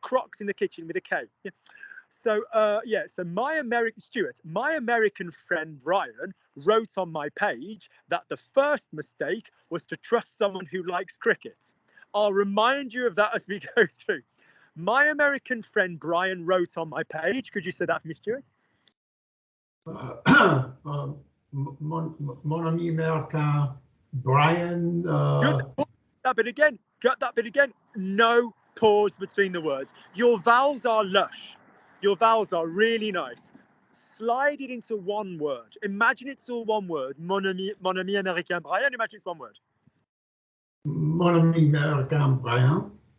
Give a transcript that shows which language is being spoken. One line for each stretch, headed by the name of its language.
English: Crocs in the Kitchen with a K. Yeah. So so my American friend Ryan wrote on my page that the first mistake was to trust someone who likes cricket. I'll remind you of that as we go through. My American friend Brian wrote on my page. Could you say that for me, Stuart?
French: Mon ami américain Brian.
English: Got that bit again. No pause between the words. Your vowels are lush. Your vowels are really nice. Slide it into one word. Imagine it's all one word.
French: Mon ami américain Brian.
English: Imagine it's one word.
French: Mon ami américain Brian.